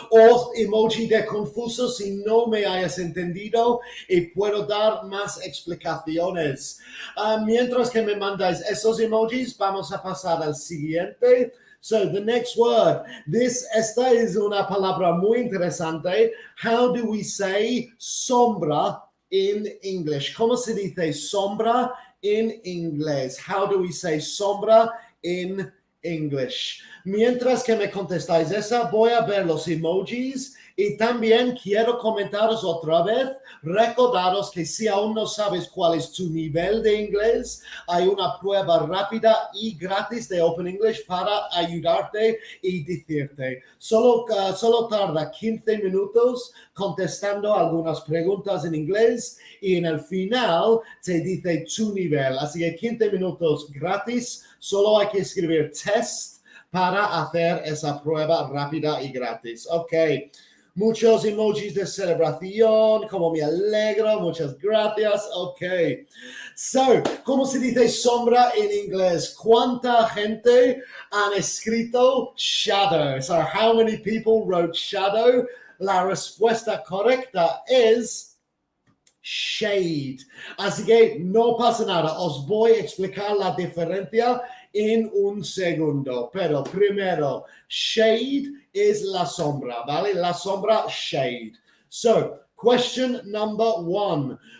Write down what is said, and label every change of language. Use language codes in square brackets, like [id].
[es] O emoji de confuso si no me hayas entendido. Y puedo dar más explicaciones. Mientras que me mandáis esos emojis, vamos a pasar al siguiente. [en] So, the next word. [es] Esta es una palabra muy interesante. [en] How do we say sombra in English? [es] ¿Cómo se dice sombra in inglés? [en] How do we say sombra in English? [es] Mientras que me contestáis esa, voy a ver los emojis Y también quiero comentaros otra vez, recordaros que si aún no sabes cuál es tu nivel de inglés, hay una prueba rápida y gratis de Open English para ayudarte y decirte. Solo tarda 15 minutos contestando algunas preguntas en inglés y en el final te dice tu nivel. Así que 15 minutos gratis, solo hay que escribir test para hacer esa prueba rápida y gratis. Ok. Muchos emojis de celebración, como me alegro, muchas gracias. Ok. So, ¿cómo se dice sombra en inglés? ¿Cuánta gente han escrito shadow? [en] So, how many people wrote shadow? [es] La respuesta correcta es shade. Así que no pasa nada. Os voy a explicar la diferencia en un segundo. Pero primero, shade is la sombra, ¿vale? La sombra, [en] shade. So, question number 1.